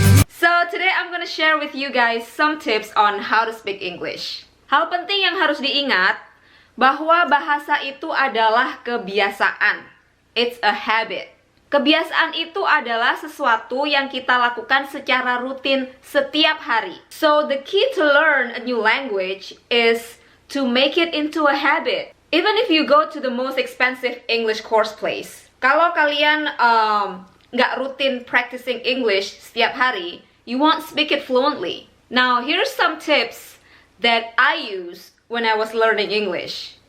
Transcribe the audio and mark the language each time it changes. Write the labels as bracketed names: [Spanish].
[English] So today I'm gonna share with you guys some tips on how to speak English. [Indonesian] Hal penting yang harus diingat bahwa bahasa itu adalah kebiasaan. [English] It's a habit. [Indonesian] Kebiasaan itu adalah sesuatu yang kita lakukan secara rutin setiap hari. [English] So the key to learn a new language is to make it into a habit. Even if you go to the most expensive English course place, [Indonesian] kalau kalian nggak rutin [English] practicing English [Indonesian] setiap hari, [English] you won't speak it fluently. Now here's some tips that I use when I was learning English.